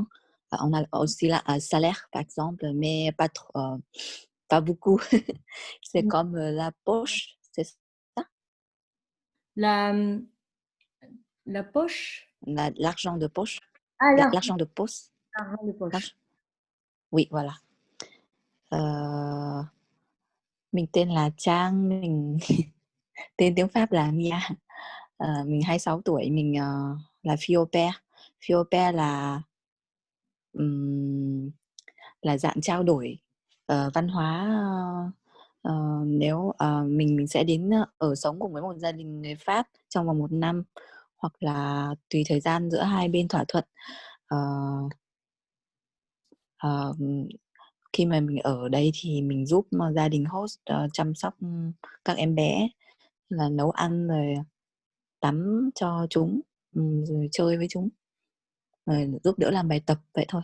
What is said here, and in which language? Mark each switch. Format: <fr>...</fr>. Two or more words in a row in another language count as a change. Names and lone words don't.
<fr>On a aussi le salaire, par exemple, mais pas trop, pas beaucoup. C'est comme la poche, c'est ça? La poche? L'argent de poche. Ah, L'argent de poche. l'argent de poche. Oui, voilà.</fr> <vi>Mình tên là Trang, mình tên tiếng Pháp là Mia. Mình 26 tuổi, mình là</vi> <fr>fille au pair. Fille au pair</fr> <vi>là dạng trao đổi văn hóa. Nếu mình sẽ đến ở sống cùng với một gia đình người Pháp trong vòng 1 năm, hoặc là tùy thời gian giữa hai bên thỏa thuận. Khi mà mình ở đây thì mình giúp gia đình host chăm sóc các em bé, là nấu ăn rồi tắm cho chúng, rồi chơi với chúng, rồi giúp đỡ làm bài tập vậy thôi.</vi>